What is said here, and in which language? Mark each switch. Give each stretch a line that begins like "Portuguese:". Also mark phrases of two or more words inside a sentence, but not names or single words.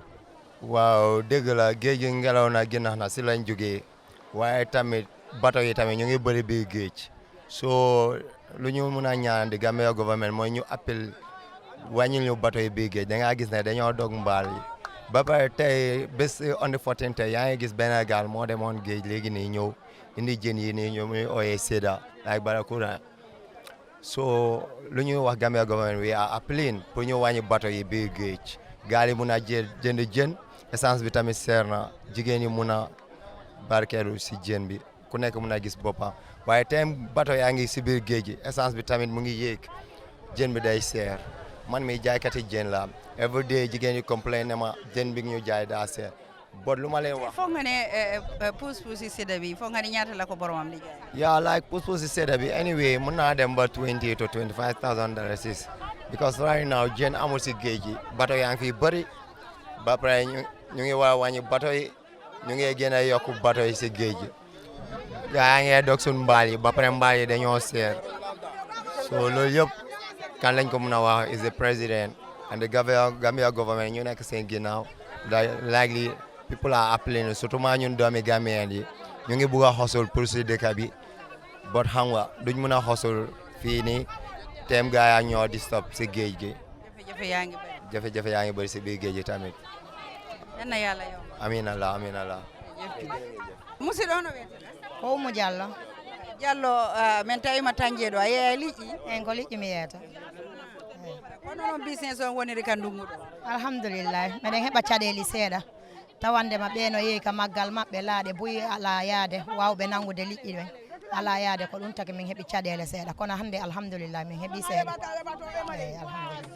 Wolof: waaw dëgg la géej gi ngelaw na ginnax na si lañ jógee waaye tamit bato yi tamit ñu ngi bëri biir géej soo lu ñu mun a ñaan di
English: Gambia government
Wolof: mooy ñu appel wàññil ñu bato yi biir géej da ngaa gis ne dañoo dog mbaal yi ba pare tey bés
English: on the 14
Wolof: tey yaa ngi gis benn gaal moo demoon géej léegi nii ñëw indi jën yi nii ñu muy ooyee Seda like Barakuna so lu ñuy wax
English: Gambia government we are appealing
Wolof: pour ñu wàññi bato yi biir géej gaal yi mun a jënd jën essence bi tamit seer na jigéen yi mun a barkeelu si jën bi ku nekk mun a gis boppam waaye tey bato yaa ngi si biir géej gi essence bi tamit mu ngi yéeg jën bi day seer man mi jaaykati jën la
English: every day
Wolof: jigéen yi complain ne ma jën bi ñu jaay daa seer but lu ma leen wax foog nga ne pousse-pousse si sedda bi foog nga ne ñaata la ko boromam di jaay.
English: yeah like
Wolof: pousse-pousse si sedda bi anyway mën naa dem ba
English: $20,000 to $25,000 because right now
Wolof: jën amul si géej gi bato yaa ngi fi bëri ba pare ñu ngi waa wàññi bato yi ñu ngi gën a yokku bato yi si géej gi yaa ngi dog suñ mbaal yi ba pare mbaal yi dañoo seer so loolu yëpp kan lañ ko mën a wax
English: is the president and the Gambia government
Wolof: ñu nekk seen ginnaaw
English: likely people are appealing
Wolof: surtout maa ñun doomi Gambien yi ñu ngi bugg a xosul pour si dëkk bi but xam nga duñ mën a xosul fii nii teem gaa yaa ñoo di stop si géej gi jafe-jafe yaa ngi bëri si biir géej gi tamit yan na yàlla yow.
Arabic: amiin Allah
Fula: musidɗo no wiyete ko Oumou Diallo Diallo min tawima Tandié ɗo a yeeya liƴƴi en ko liƴƴi mi yeyata hono noon business on woniri ka ndungu ɗo alhamdoulillahi meɗen heɓa caɗeli seeɗa tawandema ɓeeno yeehi ka maggal maɓɓe laaɗe boyi ala yaade wawɓe nangude liƴƴi ɓen ala yaade ko ɗum taki min heeɓi caɗele seeɗa kono hannde alhamdoulillahi min heeɓi seeɗa eyi alhamdulillah